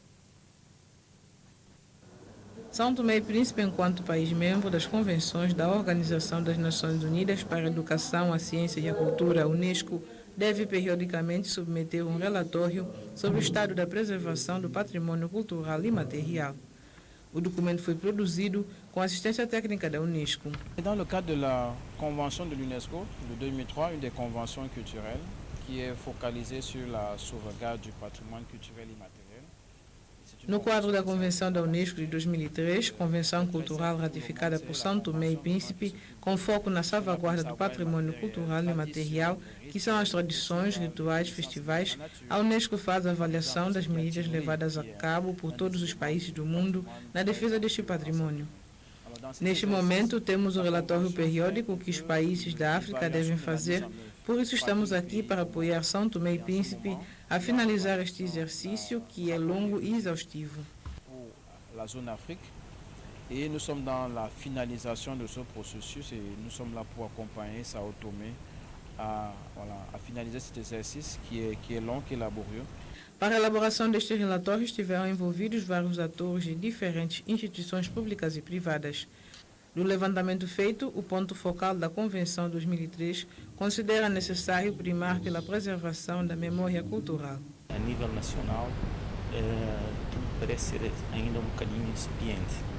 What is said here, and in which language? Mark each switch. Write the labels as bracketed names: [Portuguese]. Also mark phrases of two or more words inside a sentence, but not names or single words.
[Portuguese] São Tomé e Príncipe, enquanto país membro das convenções da Organização das Nações Unidas para a Educação, a Ciência e a Cultura, a Unesco, deve periodicamente submeter um relatório sobre o estado da preservação do patrimônio cultural e material. O documento foi produzido com assistência técnica da Unesco. [French] Dans le cadre de la Convention de l'UNESCO de 2003, une des conventions culturelles qui est focalisée sur la sauvegarde du patrimoine culturel et immatériel. [Portuguese] No quadro da Convenção da Unesco de 2003, Convenção Cultural ratificada por São Tomé e Príncipe, com foco na salvaguarda do patrimônio cultural e material, que são as tradições, rituais, festivais, a Unesco faz a avaliação das medidas levadas a cabo por todos os países do mundo na defesa deste patrimônio. Neste momento, temos o relatório periódico que os países da África devem fazer, por isso estamos aqui para apoiar São Tomé e Príncipe a finalizar este exercício que é longo e exaustivo. [French] La zone Afrique et nous sommes dans la finalisation de ce processus et nous sommes là pour accompagner Sao Tomé à finaliser cet exercice qui est long, qui est laborieux. [Portuguese] Para a elaboração deste relatório estiveram envolvidos vários atores de diferentes instituições públicas e privadas. Do levantamento feito, o ponto focal da Convenção 2003 considera necessário primar pela preservação da memória cultural. A nível nacional, tudo parece ser ainda um bocadinho incipiente.